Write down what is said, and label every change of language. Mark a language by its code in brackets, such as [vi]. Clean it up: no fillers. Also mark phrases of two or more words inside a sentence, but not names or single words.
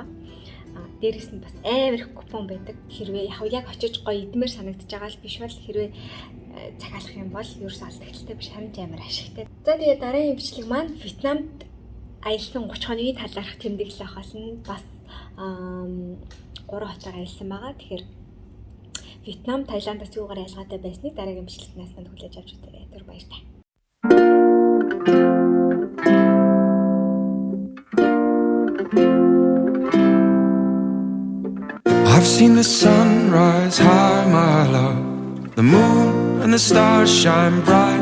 [mn] Дээрээс нь бас амар их купон байдаг. Хэрвээ яг очиж гоё идмээр санагдаж байгаа л биш бол хэрвээ захиалах юм бол ерөөс алдагтай биш, харин ч амар ашигтай. За тэгээд дараагийн бичлэг маань Вьетнамд аялсан 30 хоногийн талаарх тэмдэглэл ахаас нь бас 3 хотоор аялсан байгаа. Тэгэхээр Вьетнам, Таиландаас юугаар ялгаатай байсныг дараагийн бичлэгнээс нь хүлээж авч үзээрэй. Түр баяртай. [en] I've seen the sun rise high, my love. The moon and the stars shine bright.